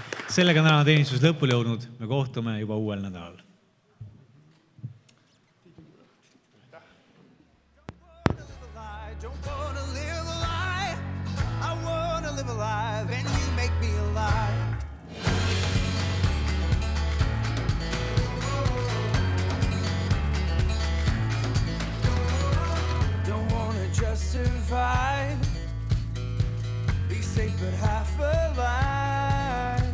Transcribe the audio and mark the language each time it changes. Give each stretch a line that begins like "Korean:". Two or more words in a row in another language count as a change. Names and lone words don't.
Estonian: sellega on tänane teenistus lõpule jõudnud, me kohtume juba uuel nädalal.
English: Don't wanna live a lie. I wanna live alive, and you make me alive. Don't wanna just survive, be safe but half alive.